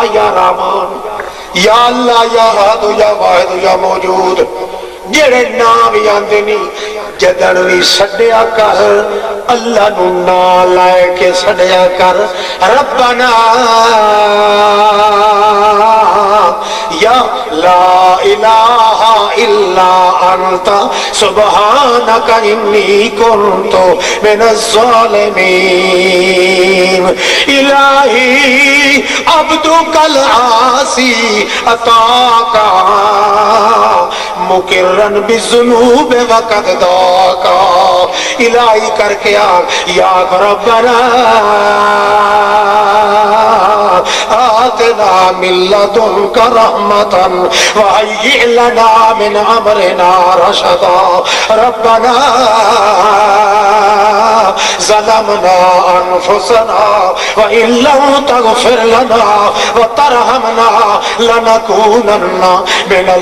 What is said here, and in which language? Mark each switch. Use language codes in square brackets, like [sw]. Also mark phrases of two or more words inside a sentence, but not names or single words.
[ar] یا رحمان یا اللہ یا احد یا واحد یا موجود [pa] جڑے نام یاندے نہیں جدن بھی سڈیا کر اللہ نو نا لائے کے سڈیا کر [ar] ربنا یا لا الہ الا انت سبحانک انی کنت من الظالمین الہی عبدک العاصی اتاک مقرن بالذنوب وقد داک الہی [pa] کر کے [ar] یا ربنا آتنا من لدنک رحمتا وهيئ لنا من امرنا رشدا ربنا ظلمنا انفسنا وان لم تغفر لنا وترحمنا لنكونن من